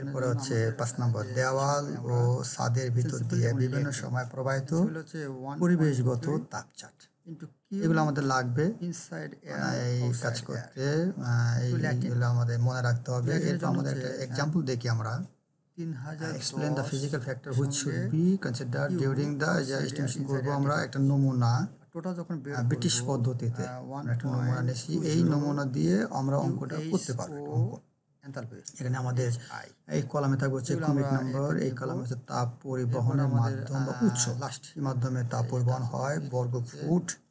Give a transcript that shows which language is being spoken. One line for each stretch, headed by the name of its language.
Bangla: এরপরে হচ্ছে 5 নম্বর দেওয়াল ও ছাদের ভিতর দিয়ে বিভিন্ন সময় প্রবাহিত পরিবেশগত তাপচাপ। এগুলো আমাদের লাগবে এই কাজ করতে, এইগুলো আমাদের মনে রাখতে হবে। এরপর আমাদের একটা এক্সাম্পল দেখি আমরা।
English: Explain the physical factor which should be considered during the estimation
Bangla: করব আমরা একটা নমুনা। যখন ব্রিটিশ পদ্ধতিতে একটা নমুনা নিয়েছি, এই নমুনা দিয়ে আমরা অঙ্কটা করতে পারবো। এখানে আমাদের এই কলামে থাকবে হচ্ছে কুমিক নম্বর, এই কলামে হচ্ছে তাপ পরিবহনের মাধ্যম বা উৎস, মাধ্যমে তাপ পরিবহন হয় বর্গ ফুট।